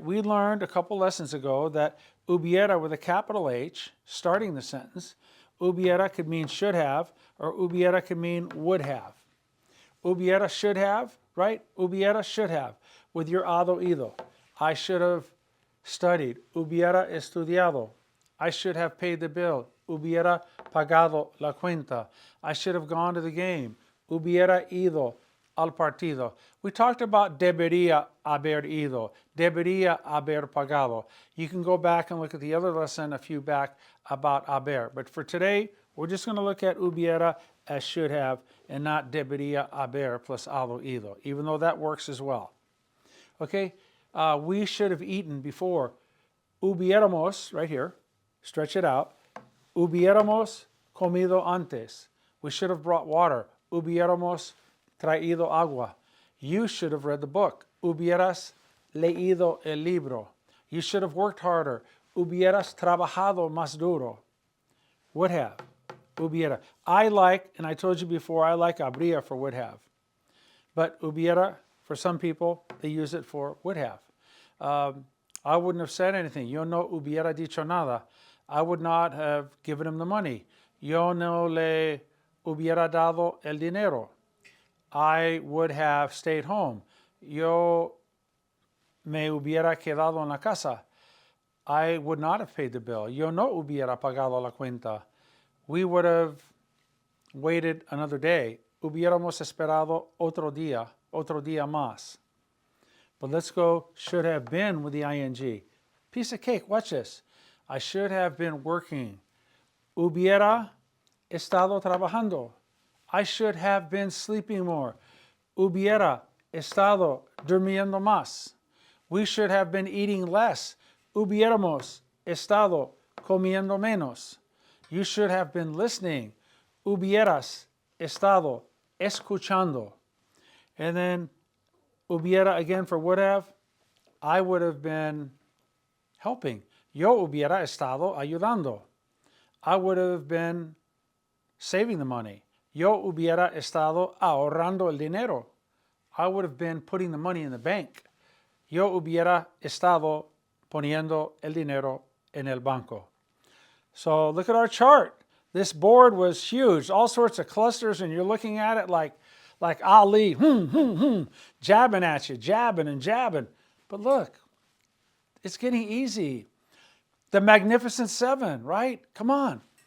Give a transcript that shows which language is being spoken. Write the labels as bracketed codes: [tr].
[en] We learned a couple lessons ago that hubiera with a capital H starting the sentence. Hubiera could mean should have, or hubiera could mean would have. Hubiera should have, right? Hubiera should have with your ado ido. I should have studied. [es] Hubiera estudiado. [en] I should have paid the bill. [es] Hubiera pagado la cuenta. [en] I should have gone to the game. [es] Hubiera ido al partido. [en] We talked about [es] debería haber ido. Debería haber pagado. [en] You can go back and look at the other lesson a few back about haber. But for today, we're just going to look at hubiera as should have and not debería haber plus ado ido, even though that works as well. Okay, we should have eaten before. Hubiéramos, right here, stretch it out. [es] Hubiéramos comido antes. [en] We should have brought water. [es] Hubiéramos traído agua. [en] You should have read the book. [es] Hubieras leído el libro. [en] You should have worked harder. [es] Hubieras trabajado más duro. [en] Would have. Hubiera. I like, and I told you before, I like habría for would have. But hubiera, for some people, they use it for would have. I wouldn't have said anything. [es] Yo no hubiera dicho nada. [en] I would not have given him the money. [es] Yo no le hubiera dado el dinero. [en] I would have stayed home. [es] Yo me hubiera quedado en la casa. [en] I would not have paid the bill. [es] Yo no hubiera pagado la cuenta. [en] We would have waited another day. [es] Hubiéramos esperado otro día más. [en] But let's go should have been with the ing. Piece of cake, watch this. I should have been working. [es] Hubiera estado trabajando. [en] I should have been sleeping more. [es] Hubiera estado durmiendo más. [en] We should have been eating less. [es] Hubiéramos estado comiendo menos. [en] You should have been listening. [es] Hubieras estado escuchando. [en] And then hubiera again for would have. I would have been helping. [es] Yo hubiera estado ayudando. [en] I would have been saving the money. [es] Yo hubiera estado ahorrando el dinero. [en] I would have been putting the money in the bank. [es] Yo hubiera estado poniendo el dinero en el banco. [en] So look at our chart. This board was huge, all sorts of clusters, and you're looking at it like Ali, jabbing at you, jabbing and jabbing. But look, it's getting easy. The Magnificent Seven, right? Come on.